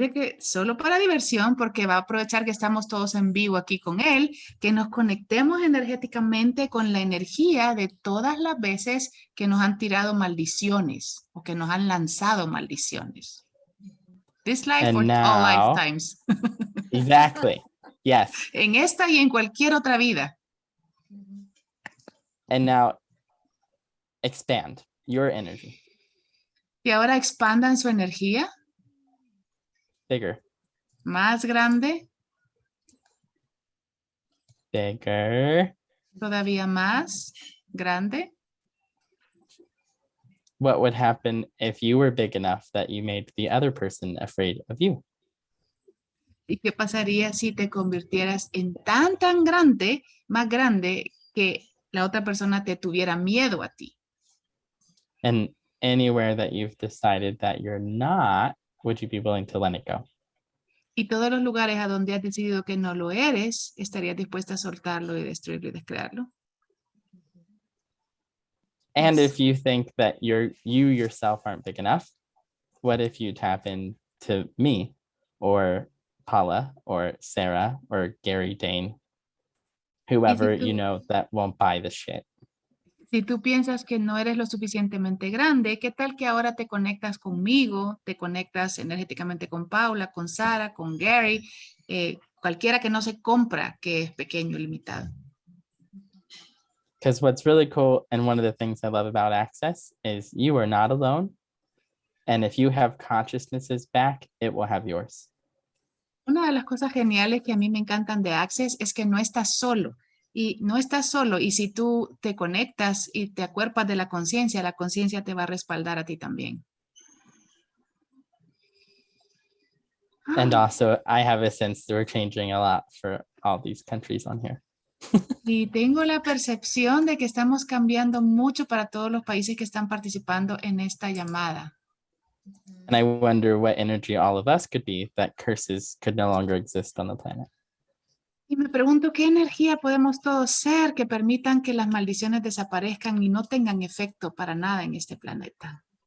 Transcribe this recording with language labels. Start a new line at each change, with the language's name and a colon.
Spanish: Dice que solo para diversión, porque va a aprovechar que estamos todos en vivo aquí con él, que nos conectemos energéticamente con la energía de todas las veces que nos han tirado maldiciones o que nos han lanzado maldiciones.
English: This life And or all now- lifetimes. Exactly. Yes.
Spanish: En esta y en cualquier otra vida.
English: And now expand your energy.
Spanish: Y ahora expandan su energía
English: Bigger.
Spanish: más grande,
English: Bigger.
Spanish: todavía más grande.
English: What would happen if you were big enough that you made the other person afraid of you?
Spanish: ¿Y qué pasaría si te convirtieras en tan grande, más grande, que la otra persona te tuviera miedo a ti?
English: And anywhere that you've decided that you're not, would you be willing to let it go?
Spanish: Y todos los lugares a donde has decidido que no lo eres, ¿estarías dispuesta a soltarlo y destruirlo y descrearlo?
English: And Yes. if you think that you yourself aren't big enough, what if you tap into me or Paula or Sarah or Gary Dane, whoever you know that won't buy the shit?
Spanish: Si tú piensas que no eres lo suficientemente grande, ¿qué tal que ahora te conectas conmigo, te conectas energéticamente con Paula, con Sara, con Gary, cualquiera que no se compra que es pequeño y limitado?
English: Because what's really cool, and one of the things I love about Access, is you are not alone. And if you have consciousnesses back, it will have yours.
Spanish: Una de las cosas geniales que a mí me encantan de Access es que no estás solo. Y no estás solo. Y si tú te conectas y te acuerpas de la conciencia te va a respaldar a ti también.
English: And also, I have a sense that we're changing a lot for all these countries on here.
Spanish: Y tengo la percepción de que estamos cambiando mucho para todos los países que están participando en esta llamada.
English: And I wonder what energy all of us could be that curses could no longer exist on the planet.
Spanish: Y me pregunto qué energía podemos todos ser que permitan que las maldiciones desaparezcan y no tengan efecto para nada en este planeta.